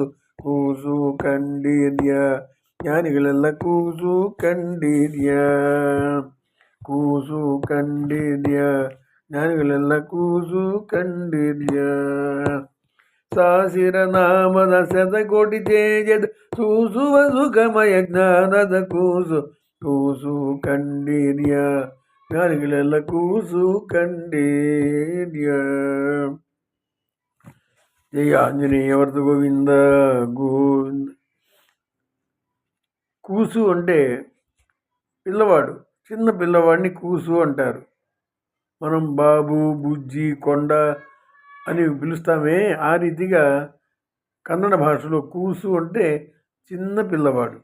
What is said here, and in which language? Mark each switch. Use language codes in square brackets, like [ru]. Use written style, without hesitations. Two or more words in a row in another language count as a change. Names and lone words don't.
[kn] ಕೂಸು ಕಂಡೀರ್ಯ ಜ್ಞಾನಿಗಳೆಲ್ಲ ಕೂಸು ಕಂಡೀರ್ಯ, ಕೂಸು ಕಂಡೀರ್ಯ ಜ್ಞಾನಿಗಳೆಲ್ಲ ಕೂಸು ಕಂಡೀರ್ಯ. ಸಾಸಿರ ನಾಮದ ಶತಕೋಟಿ ತೇಜದ ಸೂಸುವ ಸುಖಮಯ ಜ್ಞಾನದ ಕೂಸು. ಕೂಸು ಕಂಡೀರ್ಯ ಜ್ಞಾನಿಗಳೆಲ್ಲ ಕೂಸು ಕಂಡೀರ್ಯ. [te] జయ ఆంజనేయ వరద గోవింద గోవింద. కూసు అంటే పిల్లవాడు, చిన్న పిల్లవాడిని కూసు అంటారు. మనం బాబు, బుజ్జి, కొండ అని పిలుస్తామే, ఆ రీతిగా కన్నడ భాషలో కూసు అంటే చిన్న పిల్లవాడు.